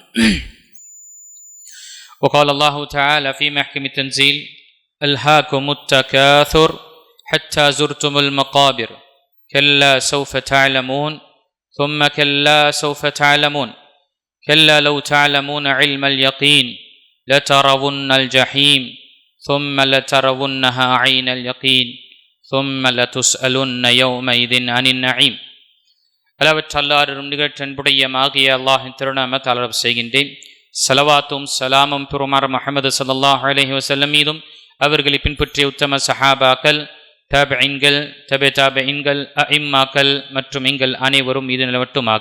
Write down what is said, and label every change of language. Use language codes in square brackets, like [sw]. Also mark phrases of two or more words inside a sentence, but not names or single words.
[ar] وقال الله تعالى في محكم التنزيل ألهاكم التكاثر حتى زرتم المقابر كلا سوف تعلمون ثم كلا سوف تعلمون كلا لو تعلمون علم اليقين لترون الجحيم ثم لترونها عين اليقين ثم لتسألن يومئذ عن النعيم. [ta] அளவற்றல்லாரும் நிகழ்ச்சன்புடையமாகிய அல்லாஹின் திருநாமத்தால் ஆரம்பம் செய்கின்றேன். ஸலவாத்தும் ஸலாமும் பெருமானார் முஹம்மது [ar] صلى الله عليه وسلم [ta] மீதும் அவர்களை பின்பற்றிய உத்தம சஹாபாக்கள், தாபிஈன்கள், தபே-தாபிஈன்கள், அஇம்மாக்கள் மற்றும் எங்கள் அனைவரும் மீது நிலவட்டுமாக.